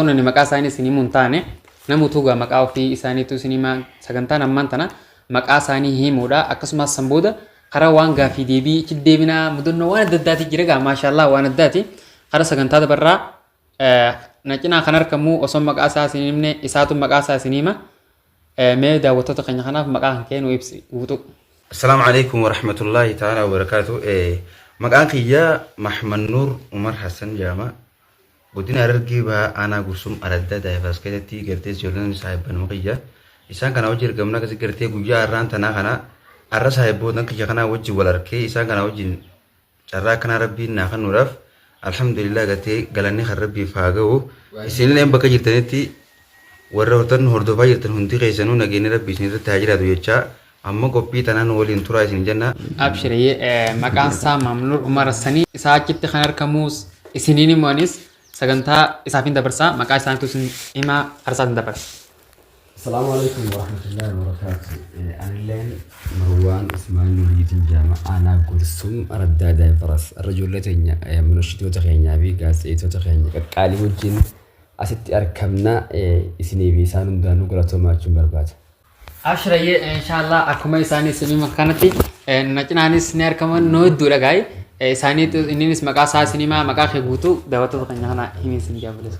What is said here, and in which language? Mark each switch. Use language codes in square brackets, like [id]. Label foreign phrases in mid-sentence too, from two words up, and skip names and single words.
[om] nani maqaa isaanii isinii mun taane namutu gaa maqaa ofii isaaniitu isinii sagantaan ammaan tana maqaa isaanii himuudha akkasumas sanbooda karaa waan gaafii deebii ichi deebinaa mudannoo waan adda addaati jira gaa maashaallah waan addaati karaa sagantaa dabarraa na cinaa kan harkamu osoo maqaa isaa isinii himne isaatu maqaa isaa isinii hima mee daawwattoota keenya kanaaf maqaa kan kennu ibsi guutu. [ar] السلام عليكم ورحمة الله تعالى وبركاته. [om] Maqaan kiyyaa Mahmad Nuur Umar Hassan jedhama. Godina Harargee ba'aa aanaa Gursum aradda daayifaskeetti gartee ijoolleen saayibban maqiyyaa. Isaan kana wajjin argamna akkasii gartee guyyaa har'aan tanaa kana har'a saayibboota kiyya kanaa wajjin wal arkee isaan kana wajjin carraa kana rabbiin naa kennuudhaaf alhamdulillah gartee galanni kan rabbiif haa ga'u. Isinillee bakka jirtanitti warra hordofaa jirtan hundi keessanuu nageenyi rabbii isinirratti haa jiraatu jechaa. Amma qophii tanaan waliin turaa isin jenna. Abshiree maqaan isaa Mahmad Nuur Umar Hassanii isaa achitti kan argamus isiniin himuunis sagantaa isaafin dabarsaa maqaa isaaniitu isin himaa harsaatiin dabarsa. [ar] السلام عليكم ورحمة الله وبركاته. [om] Anilleen Marwaan Usmaan Nuuriitiin jedhama aanaa Gursum araddaa daayifras ijoollee teenya munshidoota keenyaa fi gaazexeessitoota keenya qaqqaalii wajjin asitti argamna isinii fi isaan hundaanuu galatoomaa jechuun barbaada. Abshiree inshallah akkuma isaanii isinii makkaanatti nacinaanis ni argaman noo hedduudha gaa'e isaaniitu inninis maqaa isaa isinii maqaa kee guutuu daawwattoota keenya kana himin isin jaaballeessu.